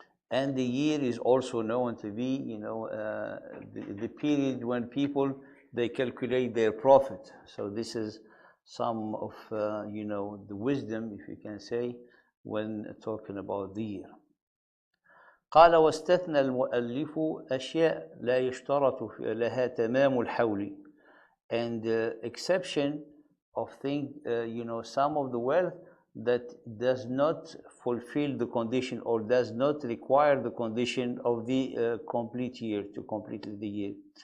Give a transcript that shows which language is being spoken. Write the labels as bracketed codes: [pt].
[en] And the year is also known to be, the period when people, they calculate their profit. So this is some of, the wisdom, if you can say, when talking about the year. [ar] قال واستثنى المؤلف أشياء لا يشترط لها تمام الحول. [en] And the exception of things, some of the wealth that does not fulfill the condition or does not require the condition of the complete year, to complete the year.